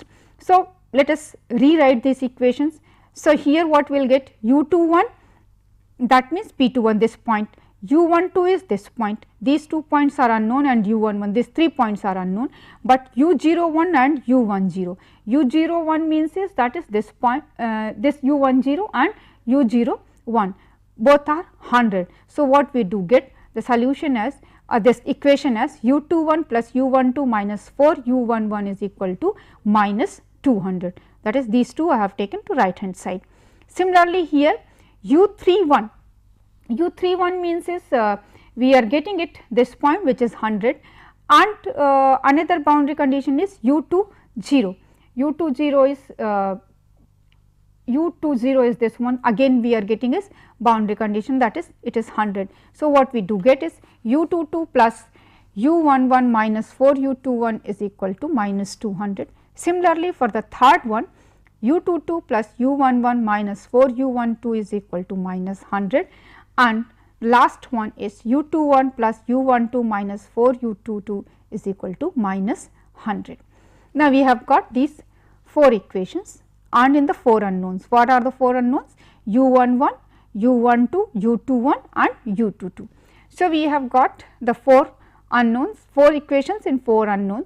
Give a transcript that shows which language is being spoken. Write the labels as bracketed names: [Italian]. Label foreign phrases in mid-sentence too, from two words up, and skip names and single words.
[English] So, let us rewrite these equations. So, here what we will get u21, that means p21 this point, u12 is this point, these 2 points are unknown and u11 these 3 points are unknown, but u01 and u10, u01 means is that is this point, this u10 and u01 both are 100. So, what we do get the solution as this equation as u21 plus u12 minus 4 u11 is equal to minus 200, that is these two I have taken to right hand side. Similarly, here u31 means is we are getting it this point which is 100 and another boundary condition is u20 is this one, again we are getting is boundary condition, that is it is 100. So, what we do get is u22 plus u11 minus 4 u21 is equal to minus 200. Similarly, for the third one u22 plus u11 minus 4 u12 is equal to minus 100 and last one is u21 plus u12 minus 4 u22 is equal to minus 100. Now, we have got these 4 equations and in the 4 unknowns. What are the 4 unknowns? u11, u12, u21 and u22. So, we have got the 4 unknowns, 4 equations in 4 unknowns.